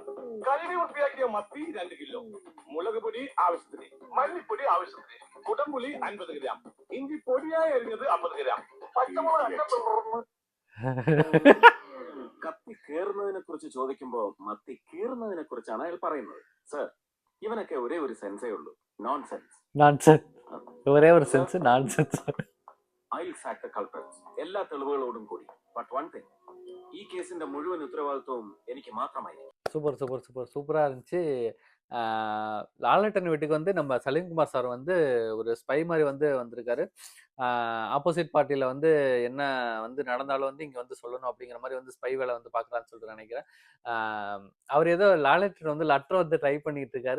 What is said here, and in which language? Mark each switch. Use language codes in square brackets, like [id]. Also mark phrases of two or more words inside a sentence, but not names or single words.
[ml] കഴുകി വൃത്തിയാക്കിയ മത്തി 2 കിലോ, മുളക് പൊടി ആവശ്യത്തിന്, മല്ലിപ്പൊടി ആവശ്യത്തിന്, കുടംപുളി 50 ഗ്രാം, ഇഞ്ചി പൊടിയായി അരിഞ്ഞത് 50 ഗ്രാം, പച്ചമുളക്. കത്തി കീറുന്നതിനെ കുറിച്ച് ചോദിക്കുമ്പോ മത്തി കീറുന്നതിനെ കുറിച്ചാണ് അയാൾ പറയുന്നത്. സർ, ഇവനൊക്കെ ഒരേ ഒരു സെൻസേ ഉള്ളൂ, നോൺസെൻസ്. ഒരേ ഒരു സെൻസ്, നോൺസെൻസ്. [en] I'll sack the culprits. [ml] എല്ലാ തെളിവുകളോടും കൂടി. [en] but one thing, [ml] ഈ കേസിന്റെ മുഴുവൻ ഉത്തരവാദിത്വവും എനിക്ക് മാത്രമായി. [ta] சூப்பரா இருந்துச்சு. லாலேட்டன் வீட்டுக்கு வந்து நம்ம சலீம்குமார் சார் வந்து ஒரு ஸ்பை மாதிரி வந்திருக்காரு. ஆப்போசிட் பார்ட்டியில் வந்து என்ன நடந்தாலும் இங்கே சொல்லணும் அப்படிங்கிற மாதிரி ஸ்பை வேலை பார்க்குறான்னு சொல்லிட்டு நினைக்கிறேன். அவர் ஏதோ லாலேட்டன் லெட்டர் ட்ரை பண்ணிட்டு இருக்காரு.